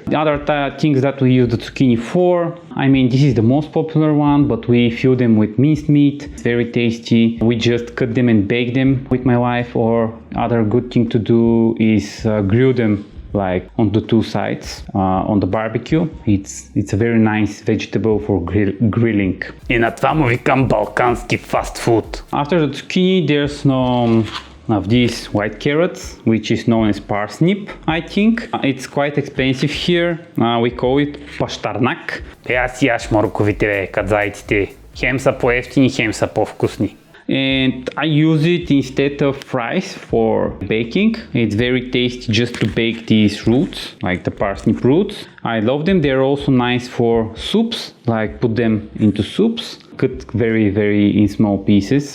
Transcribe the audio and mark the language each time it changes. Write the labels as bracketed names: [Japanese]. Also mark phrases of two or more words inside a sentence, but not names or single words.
[English] The other things that we use the zucchini for, I mean, this is the most popular one, but we fill them with minced meat. It's very tasty. We just cut them and bake them with my wife, or other good thing to do is grill them like on the two sides on the barbecue. It's a very nice vegetable for grilling. [Bulgarian] И на това му викам балкански [English] fast food. After the zucchini, there's of these white carrots, which is known as parsnip, I think. It's quite expensive here. We call it пащарнак. [Bulgarian] Аз яш морковите, бе, кадзайците. Хем са по-евтини, хем са по-вкусни. [English] And I use it instead of fries for baking. It's very tasty just to bake these roots, like the parsnip roots. I love them. They're also nice for soups, like put them into soups, cut very in small pieces.